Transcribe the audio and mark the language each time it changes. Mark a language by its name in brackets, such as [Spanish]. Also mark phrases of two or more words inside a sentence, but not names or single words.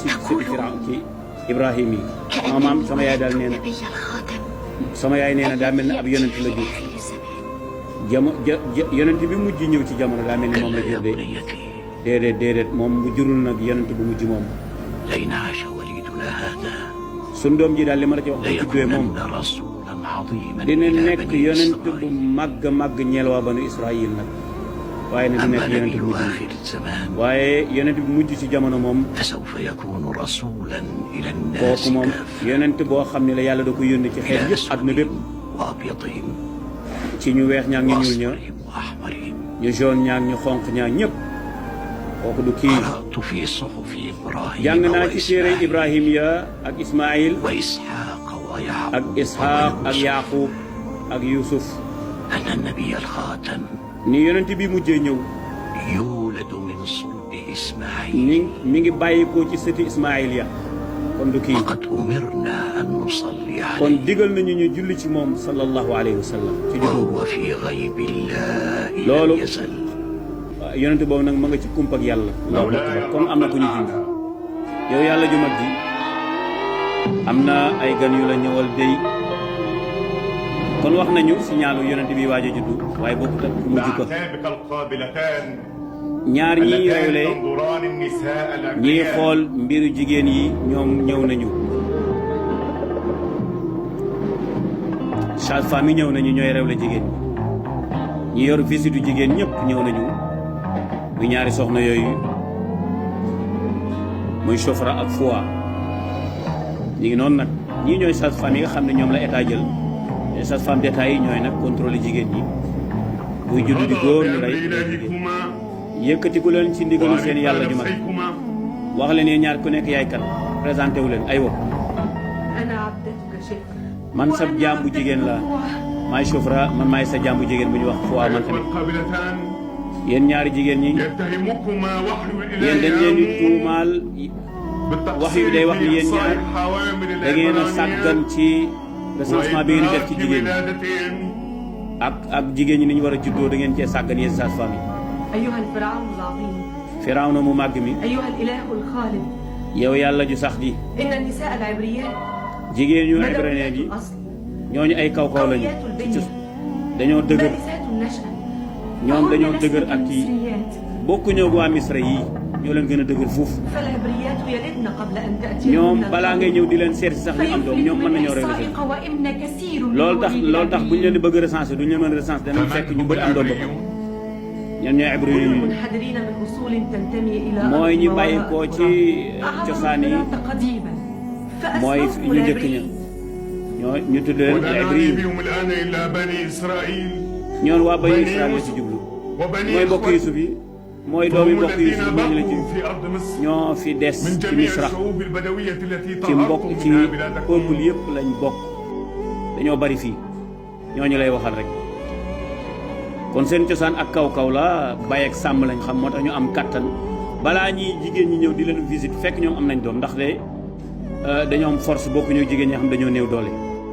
[Arabic] تقول [Wolof] sëti Firawn ci Ibrahim yi sama maam [Arabic] كأنني [Wolof] sama yaay daal [Arabic] ولدت [Wolof] nee na [Arabic] النبي الخاتم [Wolof] sama yaay nee na daa mel ne ab yonent la jur [Arabic] آخر الزمان [Wolof] yonent bi mujj ñëw ci jamono daa mel ni moom la [Arabic] كلا يا [Wolof] jur de [Arabic] بنيتي [Wolof] déedéet moom bu jurul nag yonent bu mujj moom [Arabic] لئن عاش وليدنا هذا [Wolof] sun doom ji daal li ma la ci wax bu juddoo moom [Arabic] ليكونن رسولا عظيما [Wolof] dina [Arabic] إلى [Wolof] nekk [Arabic] بني [Wolof] yonent bu [Arabic] إسرائيل [Wolof] màgg màgg ñeel waa banu Israël nag waaye nag du [Arabic] أما [Wolof] nekk yonent [Arabic] نبي [Wolof] bu mujj [Arabic] آخر الزمان [Wolof] waaye yonent bi mujj ci jamono moom [Arabic] فسوف يكون رسولا إلى الناس [Wolof] kooku moom [Arabic] كافة [Wolof] yonent boo xam ne la yàlla da ko yónni ci xeet [Arabic] إلى [Wolof] yëpp àdduna bépp [Arabic] أسودهم وأبيضهم [Wolof] ci ñu weex ñaak ñu ñuul ña [Arabic] وأصفرهم وأحمرهم [Wolof] ñu jaune ñaak ñu xonq ñaak ñëpp kooku du kii [Arabic] قرأت في صحف إبراهيم [Wolof] jàng naa ci téere [Arabic] وإسماعيل [Wolof] Ibrahim ya ak Ismaïl [Arabic] وإسحاق ويعقوب [Wolof] ak Ishaq ak [Arabic] ويوسف [Wolof] Yaqub ak Yusuf [Arabic] أن النبي الخاتم [Wolof] ni yonent bi mujjee ñëw [Arabic] يولد من صلب إسماعيل [Wolof] mi ngi bàyyikoo ci sëti Ismaïl ya kon du kii [Arabic] وقد أمرنا أن نصلي [Wolof] kon [Arabic] عليه [Wolof] digal nañu ñu julli ci moom [Arabic] صلى الله عليه وسلم [Wolof] ci juddu [Arabic] وهو في غيب الله لولو. لم يزل [Wolof] yonent boobu nag ma nga ci kumpak yàlla [Arabic] الله أكبر [Wolof] kon am na ku ñu junj yow yàlla ju mag ji am na ay gan yu la ñëwal dey kon wax nañu signaalu yonent bi waaj a juddu waaye bokkut ak ku mujj ko [Arabic] أعتابك القابلتان [Wolof] ñaar ñii [Arabic] اللتان [Wolof] rewle [Arabic] تنظران النساء [Wolof] ñii [Arabic] الأبرياء [Wolof] xool mbiru jigéen yi ñoom ñëw nañu sage-femme yi ñëw nañu ñooy rewle jigéen ñi yor visitu jigéen ñëpp ñëw nañu muy ñaari soxna yooyu muy Chofra ak Foua ñu ngi noonu nag ñii ñooy sage-femme yi nga xam ne ñoom la état jël te [French] sage-femme d'état [Wolof] yi ñooy nag contrôler jigéen ñi buy judd di góor ñu rey [Arabic] بأمر [Wolof] jigéen [Arabic] إلهكما [Wolof] yëkkatiku leen ci ndigalu seen yàlla ju mag [Arabic] نفسيكما [Wolof] wax leen yéen ñaar ku nekk yaay kan présenté wu leen aywa [Arabic] أنا عبدتك شيخ [Wolof] man sab jaam bu jigéen la maay Chofra man maay sa jaam bu jigéen bu ñu wax Foua man [Arabic] أيتها [Wolof] tamit [Arabic] القابلتان [Wolof] yéen ñaari jigéen ñi [Arabic] يتهمكما وحي [Wolof] yéen dañ leen di tuumaal wax yu day wax ni yéen ñaar da ngeen a sàggan ci recensement bi ngeen def ci jigéen ñi ak jigéen ñi ni ñu war a juddoo da ngeen cee sàggan yéen sage-femme yi [Arabic] أيها الفرعون العظيم [Wolof] Firawna mu màgg mi [Arabic] أيها الإله الخالد [Wolof] yow yàlla ju sax ji [Arabic] إن النساء العبريات [Wolof] jigéen ñu [Arabic] مدويات [Wolof] hébreu bi [Arabic] الأصل [Wolof] ñooñu ay kaw kaw lañu [Arabic] قويات [Wolof] ci [Arabic] البنية [Wolof] dañoo dëgër [Arabic] بائسات النشأة [Wolof] ñoom [Arabic] فهن [Wolof] dañoo [Arabic] لسن [Wolof] dëgër ak kii [Arabic] المصريات [Wolof] bokku ñëw waa Misra yi ñoo leen gën a dëgër fuuf [Arabic] فالعبريات يلدن قبل أن تأتي [Wolof] ñoom balaa ngay ñëw di leen seet si sax ñu am doom ñoom mën nañoo rek [Arabic] وإن كثير من [Wolof] loolu tax [Arabic] وليد [Wolof] loolu tax bu ñu leen di [Arabic] العبريين [Wolof] bëgg recensé du ñu leen mën a recensé danañ fekk ñu bëri am doom ba pare ñoom ñooy hébreu [Arabic] كل [Wolof] yi [Arabic] منحدرين من أصول تنتمي إلى [Wolof] mooy ñi [Arabic] أرض [Wolof] bàyyi [Arabic] وراء [Wolof] koo [Arabic] التراب. [Wolof] ci [Arabic] أعظم [Wolof] cosaan yi [Arabic] البلاد قديما [Wolof] mooy [Arabic] فأسماهم [Wolof] ñu njëkk ña [Arabic] العبريين [Wolof] ñoo ñu tudd leen [Arabic] ولا [Wolof] hébreu [Arabic] نعني [Wolof] yi [Arabic] بهم الآن إلا بني إسرائيل [Wolof] ñoon waa bani [Arabic] بني [Wolof] Israël [Arabic] يوسف [Wolof] ci jublu [Arabic] وبني [Wolof] mooy mbokk Yusuf yi mooy doomi [Arabic] هم [Wolof] mbokk [Arabic] الذين [Wolof] Yusuf ñooñu la ci [Arabic] بقوا في أرض مصر [Wolof] ñoo fi des [Arabic] من [Wolof] ci [Arabic] جميع [Wolof] Misra [Arabic] الشعوب البدوية التي [Wolof] ci mbokk [Arabic] طهرتم [Wolof] ci [Arabic] منها بلادكم [Wolof] peuple yëpp lañ bokk dañoo bari fii ñooñu lay waxal rek kon seen cosaan ak kaw kaw la bàyyi ak sàmm lañ xam moo tax ñu am kattan balaa ñi jigéen ñi ñëw di leen visite fekk ñoom am nañ doom ndax de dañoo am force bokku ñu jigéen ñi xam dañoo néew doole